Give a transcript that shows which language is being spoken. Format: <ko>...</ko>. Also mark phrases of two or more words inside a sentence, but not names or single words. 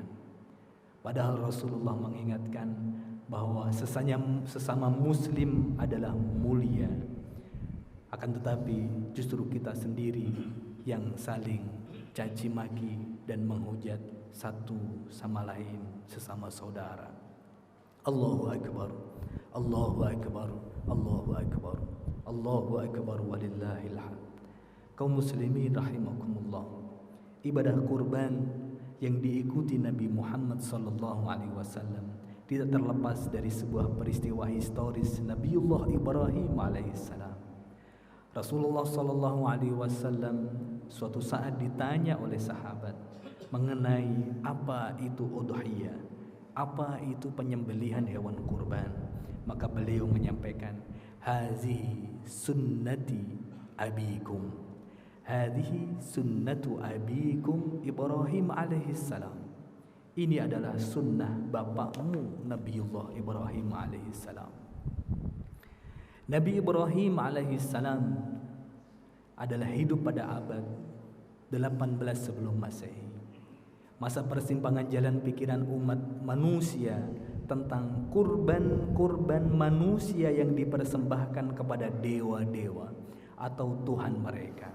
<id>Padahal Rasulullah mengingatkan bahwa sesama muslim adalah mulia. Akan tetapi justru kita sendiri yang saling caci maki dan menghujat satu sama lain sesama saudara.</id> <ar>الله أكبر، الله أكبر، الله أكبر، الله أكبر ولله الحمد.</ar> <id>Kaum muslimin rahimakumullah, ibadah kurban yang diikuti Nabi Muhammad</id> <ar>صلى الله عليه وسلم</ar> <id>tidak terlepas dari sebuah peristiwa historis Nabiullah Ibrahim alaihissalam. Rasulullah</id> <ar>صلى الله عليه وسلم</ar> <id>suatu saat ditanya oleh sahabat mengenai apa itu udhiyah, apa itu penyembelihan hewan kurban. Maka beliau menyampaikan,</id> <ar>هذه سنة أبيكم، هذه سنة أبيكم إبراهيم عليه السلام.</ar> <id>Ini adalah sunnah bapakmu Nabiullah Ibrahim alaihissalam. Nabi Ibrahim alaihissalam adalah hidup pada abad 18 sebelum Masehi. Masa persimpangan jalan pikiran umat manusia tentang kurban-kurban manusia yang dipersembahkan kepada dewa-dewa atau Tuhan mereka.</id>